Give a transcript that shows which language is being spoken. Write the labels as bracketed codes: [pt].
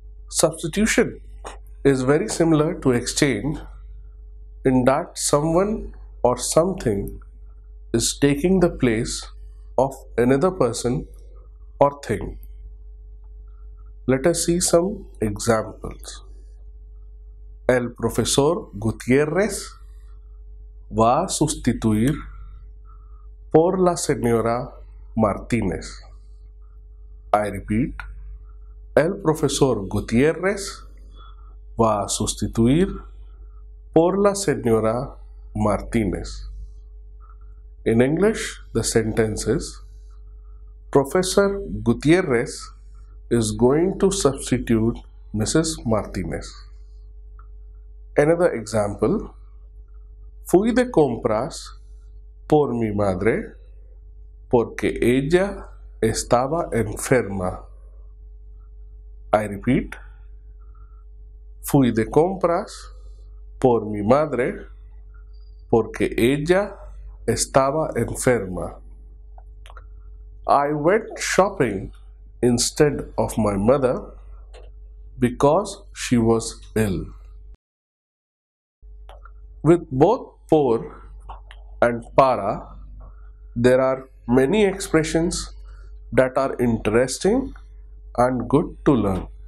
[en] Substitution is very similar to exchange in that someone or something is taking the place of another person or thing. Let us see some examples. [es] El profesor Gutiérrez va a sustituir por la señora Martínez. [en] I repeat, [es] el profesor Gutiérrez va a sustituir por la señora Martínez. [en] In English, the sentence is Professor Gutiérrez is going to substitute Mrs. Martínez. Another example, [es] fui de compras por mi madre porque ella estaba enferma. [en] I repeat, [es] fui de compras por mi madre porque ella estaba enferma. [en] I went shopping instead of my mother because she was ill. With both por and para, there are many expressions that are interesting and good to learn.